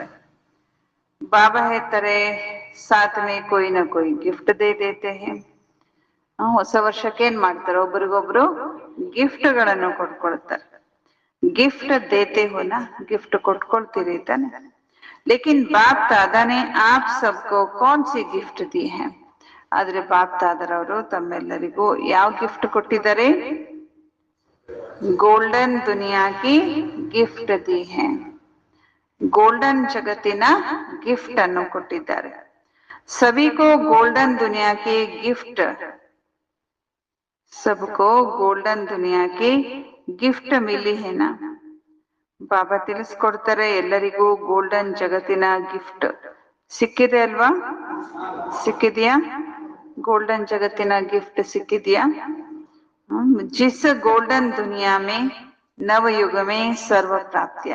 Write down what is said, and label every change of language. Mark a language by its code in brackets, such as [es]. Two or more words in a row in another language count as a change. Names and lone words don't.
[kn] ಬಾಬಾ ಹೇಳ್ತಾರೆ, [hi] साथ में कोई न कोई गिफ्ट दे देते है. [kn] ಹೊಸ ವರ್ಷಕ್ಕೆ ಏನ್ ಮಾಡ್ತಾರೆ? ಒಬ್ರಿಗೊಬ್ರು ಗಿಫ್ಟ್ಗಳನ್ನು ಕೊಡ್ತಾರೆ. [hi] गिफ्ट देते हो ना, [kn] ಗಿಫ್ಟ್ ಕೊಟ್ಕೊಳ್ತೀರಿ ತಾನೆ. [hi] लेकिन बाप दादा ने आप सबको कौन सी ಗಿಫ್ಟ್ दी है? [kn] ಆದ್ರೆ ಬಾಪ್ ದಾದರವರು ತಮ್ಮೆಲ್ಲರಿಗೂ ಯಾವ ಗಿಫ್ಟ್ ಕೊಟ್ಟಿದ್ದಾರೆ? [hi] गोल्डन दुनिया की गिफ्ट दी है. [kn] ಗೋಲ್ಡನ್ ಜಗತ್ತಿನ ಗಿಫ್ಟ್ ಅನ್ನು ಕೊಟ್ಟಿದ್ದಾರೆ. [hi] सभी को गोल्डन दुनिया की गिफ्ट, सबको गोल्डन दुनिया की गिफ्ट मिली है ना. [kn] ಬಾಬಾ ತಿಳಿಸ್ಕೊಡ್ತಾರೆ, ಎಲ್ಲರಿಗೂ ಗೋಲ್ಡನ್ ಜಗತ್ತಿನ ಗಿಫ್ಟ್ ಸಿಕ್ಕಿದೆ ಅಲ್ವಾ? ಸಿಕ್ಕಿದ್ಯಾ? ಗೋಲ್ಡನ್ ಜಗತ್ತಿನ ಗಿಫ್ಟ್ ಸಿಕ್ಕಿದ್ಯಾ? [hi] जिस गोल्डन दुनिया में नवयुग में सर्व प्राप्तिया.